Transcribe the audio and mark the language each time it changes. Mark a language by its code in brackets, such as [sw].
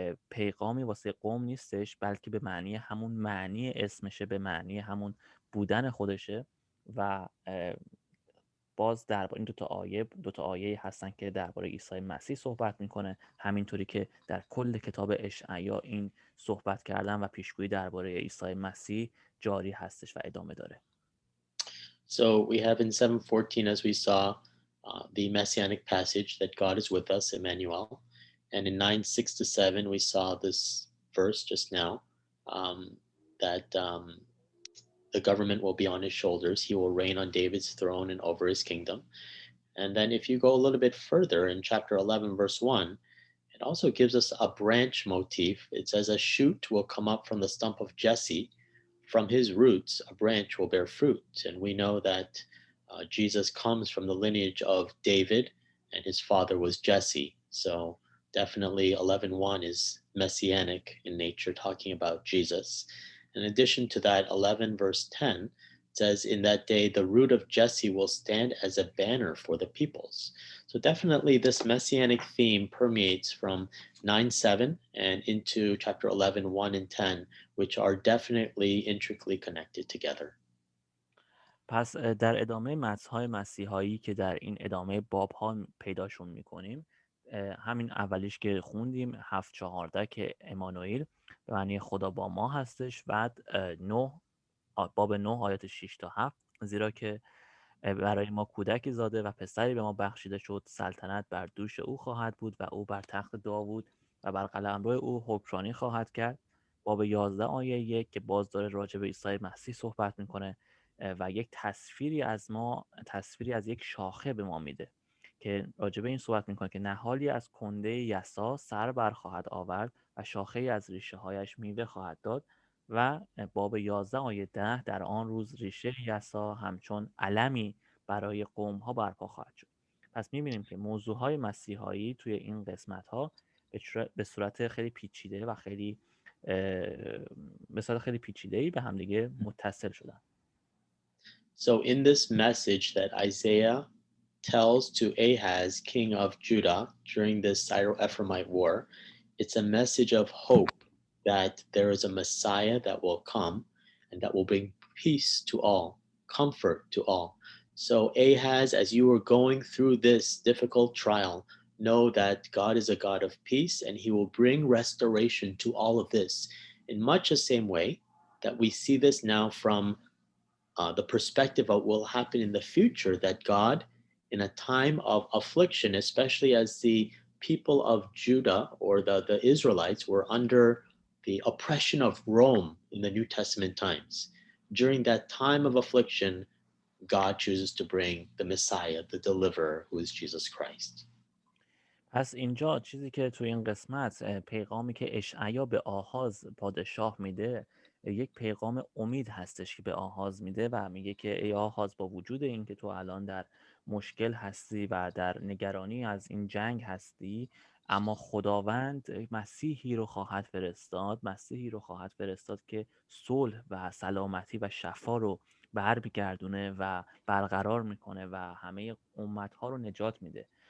[fa] پیغامی واسه قوم نیستش، بلکه به معنی همون معنی اسمشه، به معنی همون بودن خودشه و باز در این 2 تا آیه هستن که درباره عیسی مسیح صحبت میکنه، همینطوری که در کل کتاب اشعیا این صحبت کردن و پیشگویی درباره عیسی مسیح جاری هستش و ادامه داره. [en] So we have in 7:14, as we saw, the messianic passage that God is with us, Emmanuel. And in 9:6-7, we saw this verse just now, that the government will be on his shoulders. He will reign on David's throne and over his kingdom. And then if you go a little bit further in chapter 11, verse 1, it also gives us a branch motif. It says, "A shoot will come up from the stump of Jesse. From his roots, a branch will bear fruit." And we know that Jesus comes from the lineage of David, and his father was Jesse. So definitely 11:1 is messianic in nature, talking about Jesus. In addition to that, 11 verse 10 It says, in that day, the root of Jesse will stand as a banner for the peoples. So definitely this messianic theme permeates from 9:7 and into chapter 11, 1 and 10, which are definitely intricately connected together. [fa] پس در ادامه متن‌های مسیحایی که در این ادامه باب‌ها پیداشون می‌کنیم، همین اولیش که خوندیم 7:14 که امانوئیل به معنی خدا با ما هستش. بعد 9 باب 9 آیات 6 تا 7 زیرا که برای ما کودکی زاده و پسری به ما بخشیده شد، سلطنت بر دوش او خواهد بود و او بر تخت داوود و بر قلمرو او حکمرانی خواهد کرد. باب 11 آیه 1 که باز داره راجع به عیسی مسیح صحبت میکنه و یک تصویری از یک شاخه به ما میده که راجع به این صحبت میکنه که نهالی از کنده یسا سر بر خواهد آورد و شاخه از ریشه هایش میوه خواهد داد. و باب 11 آیه 10 در آن روز ریشه یسا همچون علمی برای قوم ها برپا خواهد شد. پس میبینیم که موضوع های مسیحایی توی این قسمت ها به صورت خیلی پیچیده و خیلی پیچیده‌ای به همدیگه متصل شدن. [en] So in this message that Isaiah tells to Ahaz, king of Judah, during this Syro-Ephraimite war, it's a message of hope that there is a Messiah that will come and that will bring peace to all, comfort to all. So Ahaz, as you are going through this difficult trial, know that God is a God of peace and he will bring restoration to all of this in much the same way that we see this now from the perspective of what will happen in the future, that God, in a time of affliction, especially as the people of Judah or the Israelites were under the oppression of Rome in the New Testament times, during that time of affliction, God chooses to bring the Messiah, the deliverer, who is Jesus Christ. [fa] پس اینجا چیزی که توی این قسمت پیغامی که اشعیا به آحاز پادشاه میده یک پیغام امید هستش که به آحاز میده و میگه که ای آحاز، با وجود این که تو الان در مشکل هستی و در نگرانی از این جنگ هستی، اما خداوند مسیحی رو خواهد فرستاد که صلح و سلامتی و شفا رو برمیگردونه و برقرار میکنه و همه امتها رو نجات میده.